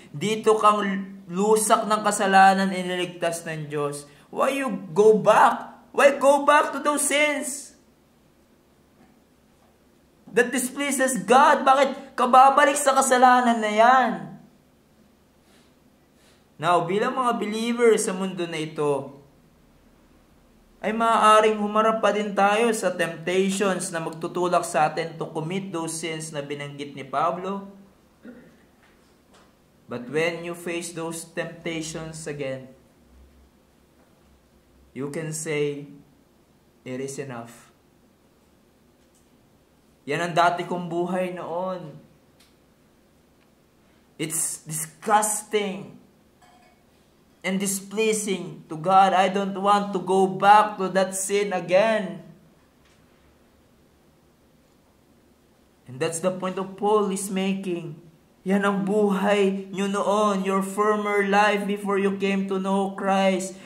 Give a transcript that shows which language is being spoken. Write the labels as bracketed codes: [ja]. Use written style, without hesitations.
[tl] Dito kang lusak ng kasalanan iniligtas ng Diyos. [en] Why you go back? Why go back to those sins that displeases God? [tl] Bakit ka babalik sa kasalanan na yan? Now, bilang mga believer sa mundo na ito, ay maaaring humarap pa din tayo sa temptations na magtutulak sa atin [en] to commit those sins [tl] na binanggit ni Pablo. [en] But when you face those temptations again, you can say, it is enough. [tl] Yan ang dati kong buhay noon. [en] It's disgusting and displeasing to God. I don't want to go back to that sin again. And that's the point of Paul is making. [tl] Yan ang buhay nyo noon, [en] your former life before you came to know Christ.